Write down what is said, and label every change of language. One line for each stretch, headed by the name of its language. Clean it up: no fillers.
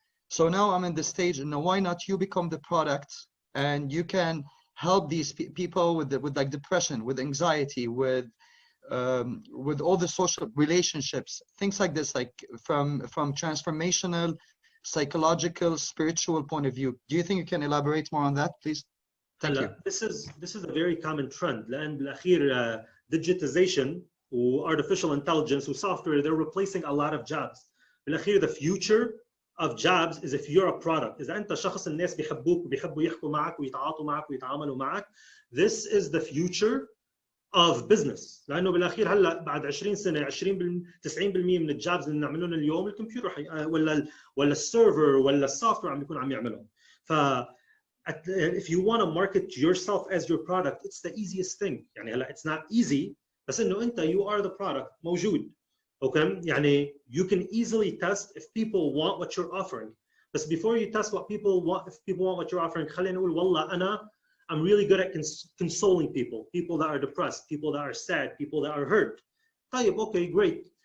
English: So now I'm in the stage, and why not you become the product and you can help these people with like depression, with anxiety, with all the social relationships, things like this, like from transformational, psychological, spiritual point of view. Do you think you can elaborate more on that, please? Thank you. This is a very common trend.
Arabic: لأن بالأخير
English: digitization و artificial intelligence و software, they're replacing a lot of jobs. بالأخير the future of jobs is if you're a product.
Arabic: إذا أنت شخص الناس بيحبوك وبيحبوا يحكوا معك ويتعاطوا معك ويتعاملوا معك,
English: this is the future of business.
Arabic: لأنه بالأخير هلا بعد 20 سنة 90% من الجابز اللي بنعملهم اليوم الكمبيوتر ولا السيرفر ولا السوفتوير عم بيكون عم يعملهم.
English: ف if you want to market yourself as your product, it's the easiest thing. يعني هلا it's not easy,
Arabic: بس إنه أنت
English: you are the product موجود. Okay, يعني you can easily test if people want what you're offering. But before you test what people want, if people want what you're offering,
Arabic: خلينا نقول والله
English: I'm really good at consoling people that are depressed, people that are sad, people that are hurt.
Arabic: طيب,
English: okay, great.